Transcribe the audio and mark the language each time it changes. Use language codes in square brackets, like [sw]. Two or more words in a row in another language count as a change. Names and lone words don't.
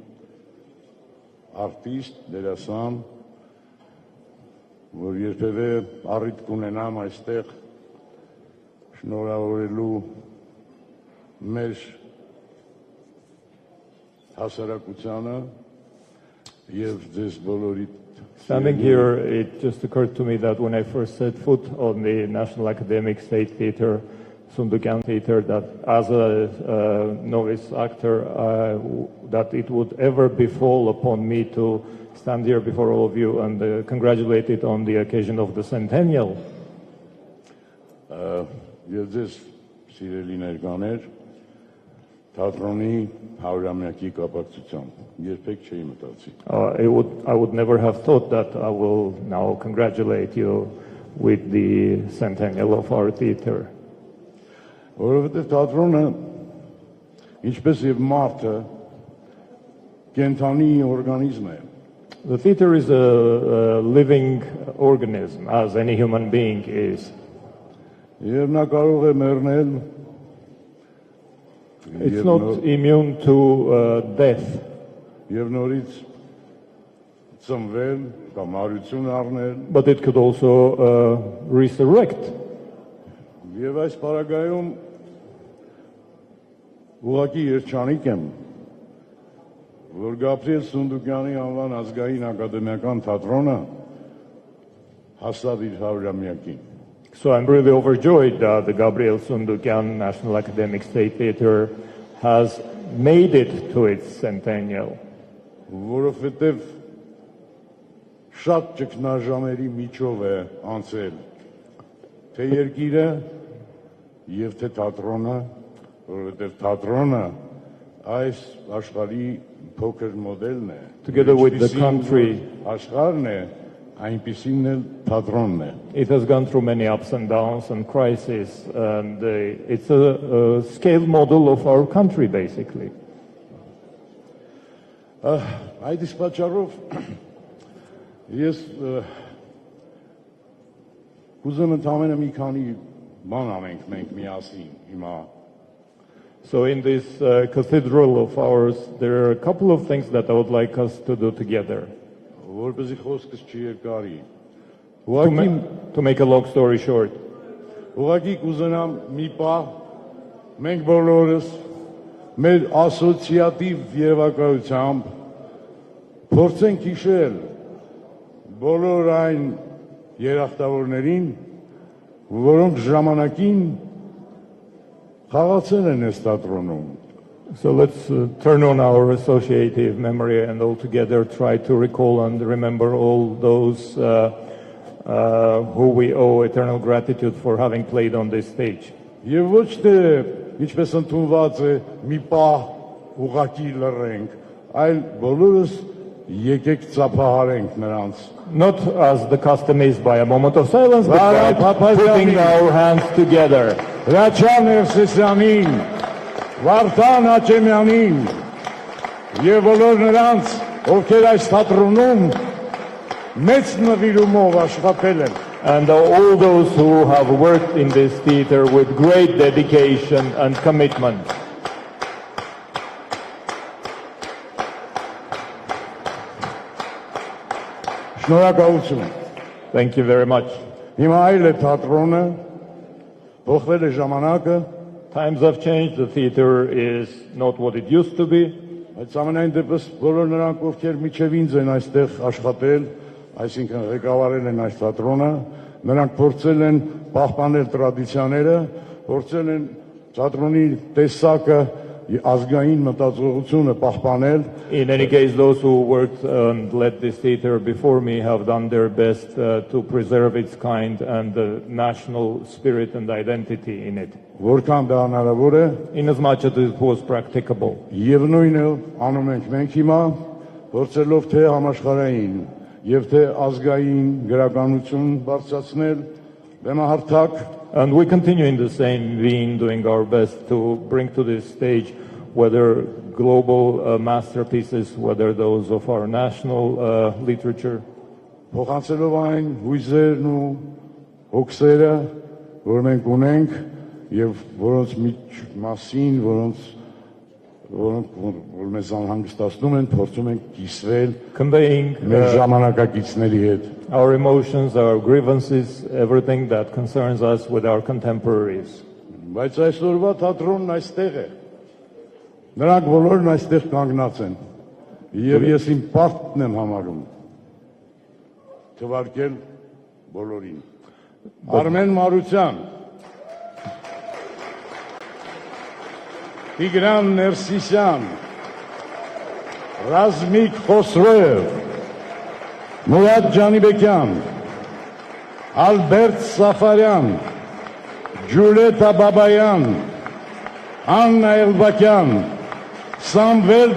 [hy] արտիստ, դերասան, որ երբևէ առիթ կունենամ այստեղ շնորհավորելու մեր հասարակությանը եւ ձեզ բոլորիդ. [en] Standing here, it just occurred to me that when I first set foot on the National Academic State Theatre, Sundukan Theatre, that as a novice actor, that it would ever befall upon me to stand here before all of you and congratulate it on the occasion of the centennial. [hy] Եվ ձեզ սիրելի ներկաներ, թատրոնի 100-ամյակի կապակցությամբ երբեք չէի մտածի։ [en] I would never have thought that I will now congratulate you with the centennial of our theatre. [hy] Որովհետև թատրոնը, ինչպես եւ մարդը, կենթանի օրգանիզմ է։ [en] The theatre is a living organism, as any human being is. [hy] Եվ նա կարող է մեռնել։ [en] It's not immune to death. [hy] Եվ նորից ծնվել կամ հարություն առնել։ [en] But it could also resurrect. [hy] Եվ այս պարագայում ուղղակի երջանիկ եմ, որ Գաբրիել Սունդուկյանի անվան ազգային ակադեմիական թատրոնը հասավ իր 100-ամյակին։ [en] So I'm really overjoyed that the Gabriel Sundukyan National Academic State Theatre has made it to its centennial. [hy] Որովհետև շատ ճգնաժամերի միջով է անցել թե երկիրը եւ թե թատրոնը, որովհետև թատրոնը այս աշխարհի փոքր մոդելն է։ [en] Together with the country, [hy] աշխարհն է, այնպիսին էլ թատրոնն է։ [en] it has gone through many ups and downs and crises, and it's a scale model of our country, basically. [hy] Այդ իսկ պատճառով ես կուզեմ ընդամենը մի քանի բան անենք մենք միասին հիմա։ [en] So in this cathedral of ours, there are a couple of things that I would like us to do together. [hy] Որպեսզի խոսքս չի երկարի։ [en] To make a long story short, [hy] Ուղղակի կուզենամ մի պահ մենք բոլորս մեր ասոցիատիվ երևակայությամբ փորձենք հիշել բոլոր այն երախտավորներին, որոնք ժամանակին խաղացել են այս թատրոնում։ [en] so let's turn on our associative memory and all together try to recall and remember all those who we owe eternal gratitude for having played on this stage. [hy] Եվ ոչ թե ինչպես ընդունված է մի պահ ուղղակի լռենք, այլ բոլորս եկեք ծափահարենք նրանց։ [en] Not as the custom is by a moment of silence, but by putting our hands together. [hy] Հրաչյան Էրսեսյանին, Վարդան Աչեմյանին եւ բոլոր նրանց, ովքեր այս թատրոնում մեծ նվիրումով աշխատել են։ [en] And all those who have worked in this theater with great dedication and commitment. [hy] Շնորհակալություն։ [en] Thank you very much. [hy] Հիմա այլ է թատրոնը, փոխվել է ժամանակը, [en] Times have changed, the theater is not what it used to be. [hy] բայց ամենայն դեպս բոլոր նրանք, ովքեր միջև ինձ են այստեղ աշխատել, այսինքն ղեկավարել են այս թատրոնը, նրանք փորձել են պահպանել տրադիցիաները, փորձել են թատրոնի տեսակը, ազգային մտածողությունը պահպանել։ [en] In any case, those who worked and led this theater before me have done their best to preserve its kind and the national spirit and identity in it, [hy] Որքան դա հնարավոր է, [en] in as much as it was practicable. [hy] եւ նույնը անում ենք մենք հիմա, փորձելով թե համաշխարհային եւ թե ազգային գրականություն բարձրացնել, բեմահարթակ [en] And we continue in the same vein, doing our best to bring to this stage whether global masterpieces, whether those of our national literature, [hy] փոխանցելով այն հույզերն ու հոգսերը, որ մենք ունենք եւ որոնց մասին, որոնք մեզ անհանգստացնում են, փորձում ենք կիսվել [en] conveying [hy] մեր ժամանակակիցների հետ։ [en] our emotions, our grievances, everything that concerns us with our contemporaries. [hy] Բայց այսօրվա թատրոնն այստեղ է։ Նրանք բոլորն այստեղ կանգնած են։ Եվ ես իմ պարտքն եմ համարում թվարկել բոլորին։ Արմեն Մարության, Տիգրան Ներսիսյան, Ռազմիկ Խոսրոև, Մուրադ Ջանիբեկյան, Ալբերտ Սաֆարյան, Ջուլիետա Բաբայան, Աննա Էլբակյան, Սամվել